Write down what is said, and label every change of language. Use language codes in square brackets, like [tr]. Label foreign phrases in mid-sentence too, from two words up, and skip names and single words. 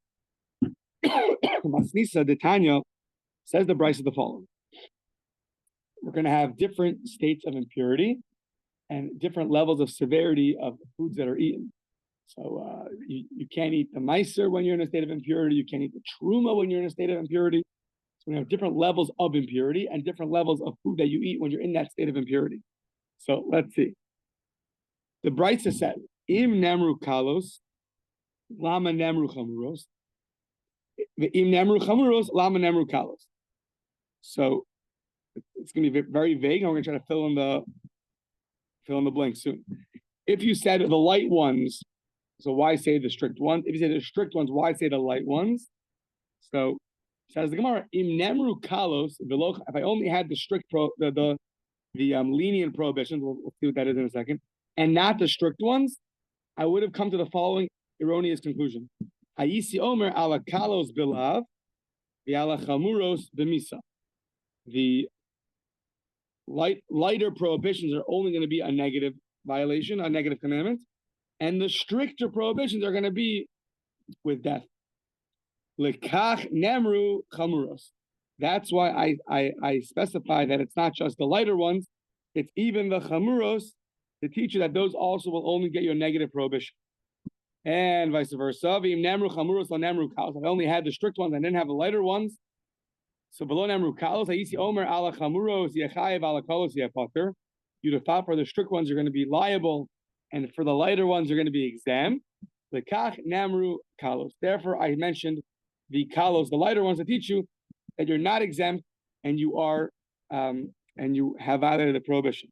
[en] Masnisa, the Tanya says the brisa the following: we're going to have different states of impurity and different levels of severity of the foods that are eaten. So you can't eat the meiser when you're in a state of impurity. You can't eat the truma when you're in a state of impurity. So we have different levels of impurity and different levels of food that you eat when you're in that state of impurity. So let's see. The brisa said, [arc] אם נאמרו קלות, למה נאמרו חמורות. אם נאמרו חמורות, למה נאמרו קלות. [en] So it's going to be very vague, and we're going to try to fill in the blank soon. If you said the light ones, so why say the strict ones? If you say the strict ones, why say the light ones? So says the Gemara, [arc] אם נאמרו קלות, [en] if I only had the strict the lenient prohibitions, we'll see what that is in a second, and not the strict ones, I would have come to the following erroneous conclusion. [arc] הייתי אומר אלא קלות בלאו, אלא חמורות במיתה. [en] The lighter prohibitions are only going to be a negative violation, a negative commandment, and the stricter prohibitions are going to be with death. [arc] לכך נאמרו חמורות. [en] That's why I specify that it's not just the lighter ones, it's even the chamuros to teach you that those also will only get you a negative prohibition. And vice versa. If I only had the strict ones, I didn't have the lighter ones. [arc] So בלא נאמרו קלות, הייתי אומר אלא חמורות יתחייב אלא קלות יפטר. [en] You'd have thought for the strict ones you're going to be liable, and for the lighter ones you're going to be exempt. [arc] לכך נאמרו קלות. [en] Therefore, I mentioned the kalos, the lighter ones, to teach you that you're not exempt and you are and you have violated the prohibition.